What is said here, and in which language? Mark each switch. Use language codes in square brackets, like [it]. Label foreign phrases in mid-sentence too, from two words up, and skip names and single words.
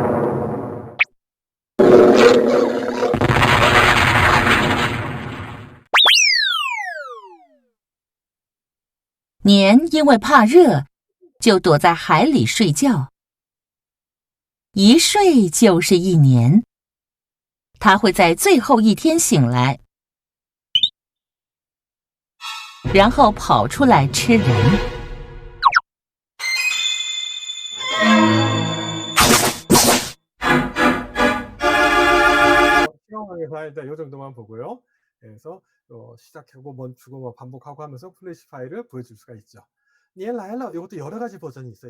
[zh] 年因为怕热，就躲在海里睡觉，一睡就是1年。他会在最后一天醒来，然后跑出来吃人。 [ko] 시험에서 일단 이 정도만 보고요. 그래서 시작하고 멈추고 뭐 반복하고 하면서 플래시 파일을 보여줄 수가 있죠. 니엘라일러 이것도 여러 가지 버전이 있어요.